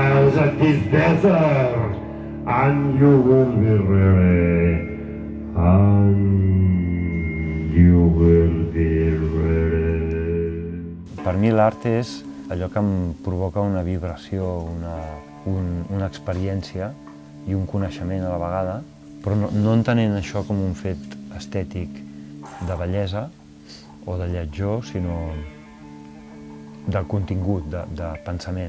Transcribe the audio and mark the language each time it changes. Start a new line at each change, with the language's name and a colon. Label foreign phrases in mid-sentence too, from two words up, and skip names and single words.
English: hours at this desert, and you will be ready. And you will be ready.
Catalan: Per mi l'art és allò que em provoca una vibració, una experiència i un coneixement a la vegada, però no entenent això com un fet estètic de bellesa o de lletjor, sinó de contingut, de pensament.